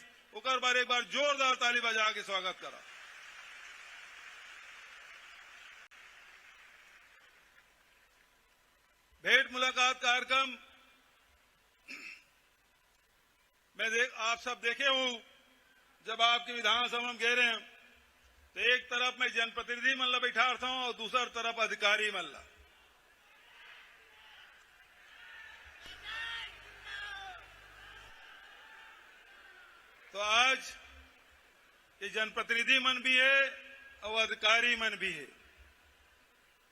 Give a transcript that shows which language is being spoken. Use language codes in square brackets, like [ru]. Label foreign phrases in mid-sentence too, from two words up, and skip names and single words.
[hne] ओकर बार एक बार जोरदार ताली बजा के स्वागत करा। भेंट मुलाकात कार्यक्रम आप सब देखे हूं, जब आपके विधानसभा में गए रहे तो एक तरफ मैं जनप्रतिनिधि मन ला बैठा था और दूसरी तरफ अधिकारी मन ला। तो आज ये जनप्रतिनिधि मन भी है और अधिकारी मन भी है।